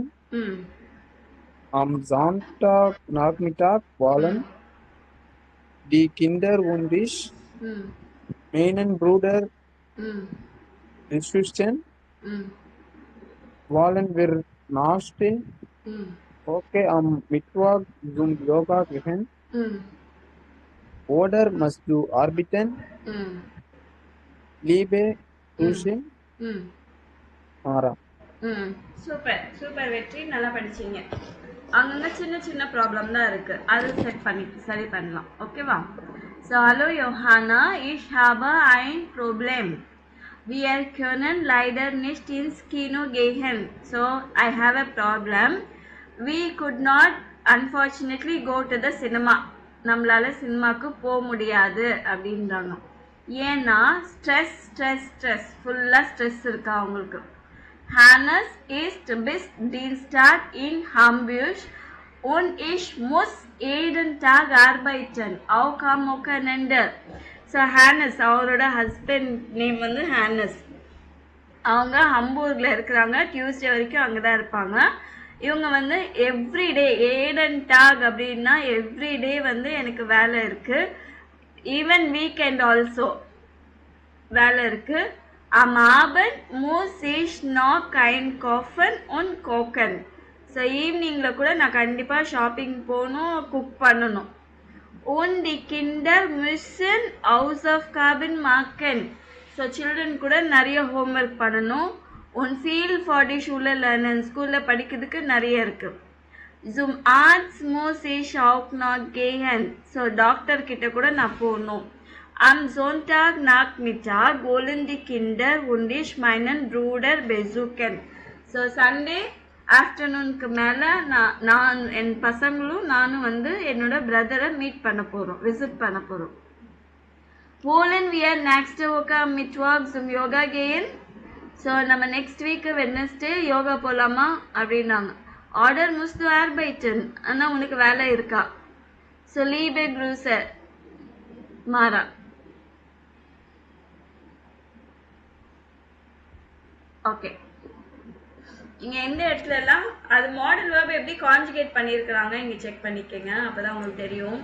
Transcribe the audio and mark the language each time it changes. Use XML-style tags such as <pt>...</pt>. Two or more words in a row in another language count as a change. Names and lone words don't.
<de>Am Sonntagnachmittag wollen die Kinder und ich meinen Bruder besuchen. Wollen wir nachstehen? Okay, am Mittwoch zum Yoga gehen. Oder musst du arbeiten? Liebe Grüße.</de> <ta>சூப்பர் சூப்பர் வெற்றி, நல்லா படிச்சீங்க. அங்கங்க சின்ன சின்ன ப்ராப்ளம் தான் இருக்கு, அது சரி பண்ணலாம். ஓகேவா? ஸோ ஹலோ யோஹானா,</ta> <de>ich habe ein Problem. Wir können leider nicht ins Kino gehen.</de> <en>So I have a problem. We could not unfortunately go to the cinema.</en> <ta>நம்மளால சினிமாக்கு போக முடியாது அப்படின்றாங்க. ஏன்னா ஸ்ட்ரெஸ் ஃபுல்லா ஸ்ட்ரெஸ் இருக்கா அவங்களுக்கு.</ta> <de>Hannes ist bis Dienstag in Hamburg und ich muss jeden Tag arbeiten. Auch am Wochenende.</de> <ta>So Hannes அவரோட</ta> <en>husband name</en> <ta>வந்து ஹானஸ். அவங்க ஹம்பூர்ல இருக்கிறாங்க. டியூஸ்டே வரைக்கும் அங்கதான் இருப்பாங்க. இவங்க வந்து எவ்ரிடே</ta> <de>jeden Tag</de> <ta>அப்படின்னா எவ்ரிடே வந்து எனக்கு வேலை இருக்கு.</ta> <en>even weekend also</en> <ta>வேலை இருக்கு.</ta> <de>Am Abend muss ich noch einkaufen und kochen.</de> <ta>ஸோ ஈவினிங்கில் கூட நான் கண்டிப்பாக ஷாப்பிங் போகணும், குக் பண்ணணும்.</ta> <de>Und die Kinder müssen Hausaufgaben machen.</de> <en>so children</en> <ta>கூட நிறைய ஹோம்ஒர்க் பண்ணணும்.</ta> <de>Und viel for die Schule lernen.</de> <ta>ஸ்கூலில் படிக்கிறதுக்கு நிறைய இருக்கு.</ta> <de>Zum Arzt muss ich auch noch gehen.</de> <en>so doctor</en> <ta>கிட்ட கூட நான் போகணும்.</ta> <de>Am Sonntag Nachmittag wollen die Kinder und ich meinen Bruder besuchen.</de> <en>So Sunday</en> <ta>ஆஃப்டர்நூனுக்கு மேலே நான் என் பசங்களும் நானும் வந்து என்னோட பிரதரை மீட் பண்ண போகிறோம், விசிட் பண்ண போகிறோம்.</ta> <de>Wollen wir nächste Woche Mittwoch zum Yoga gehen?</de> <ta>ஸோ நம்ம</ta> <en>next week Wednesday</en> <ta>யோகா போகலாமா அப்படின்னாங்க.</ta> <de>ஆர்டர் musst du arbeiten.</de> <ta>ஆனால் உனக்கு வேலை இருக்கா? ஸோ</ta> <de>liebe Grüße</de> <ta>மாறா. ஓகே, இங்க எந்த இடத்துல எல்லாம் அது</ta> <en>model verb</en> <ta>எப்படி கான்ஜுகேட் பண்ணியிருக்கிறாங்க இங்க செக் பண்ணிக்கங்க, அப்பதான் உங்களுக்கு தெரியும்.</ta>